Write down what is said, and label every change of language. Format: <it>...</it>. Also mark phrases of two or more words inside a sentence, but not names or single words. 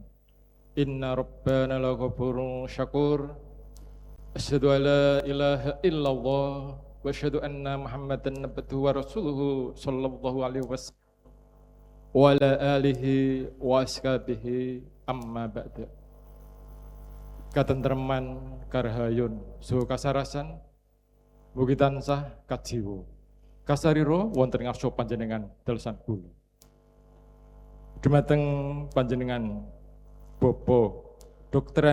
<ar>إن ربنا لغفور شكور. أشهد أن لا إله إلا الله وأشهد أن محمدا عبده ورسوله صلى الله عليه وسلم وعلى آله وأصحابه أما بعد.</ar> <jv>Katentreman karahayun suhu kasarasan mugi tansah kajiwa kasariro wonten ngarsa panjenengan dalusan kula. Dumateng panjenengan Bapak Dr.</jv>